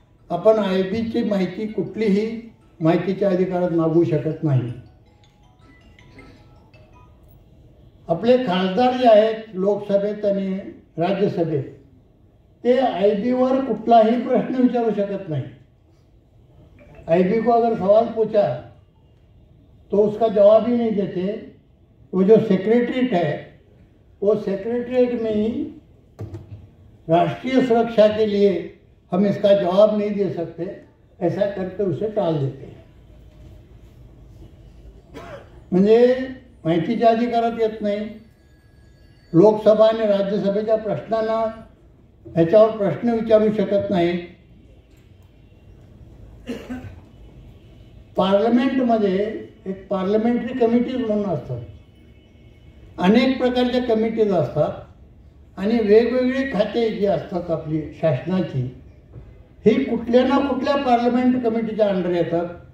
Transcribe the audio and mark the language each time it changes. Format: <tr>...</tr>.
<mr>आपण IBची माहिती कुठलीही माहितीच्या अधिकारात मागू शकत नाही. आपले खासदार जे आहेत लोकसभेत आणि राज्यसभेत ते IBवर कुठलाही प्रश्न विचारू शकत नाही.</mr> <hi>IB को अगर सवाल पूछा तो उसका जवाब ही नहीं देते. वो जो सेक्रेटरीट है वो सेक्रेटरीट में ही राष्ट्रीय सुरक्षा के लिए हम इसका जवाब नहीं दे सकते ऐसा करके उसे टाल देते हैं.</hi> <mr>म्हणजे माहितीच्या अधिकारात येत नाही. लोकसभा आणि राज्यसभेच्या प्रश्नांना ह्याच्यावर प्रश्न विचारू शकत नाही. पार्लमेंटमध्ये एक पार्लमेंटरी कमिटीज म्हणून असतात, अनेक प्रकारच्या कमिटीज असतात आणि वेगवेगळी खाते जी असतात आपली शासनाची ही कुठल्या ना कुठल्या पार्लमेंट कमिटीच्या अंडर येतात.</mr>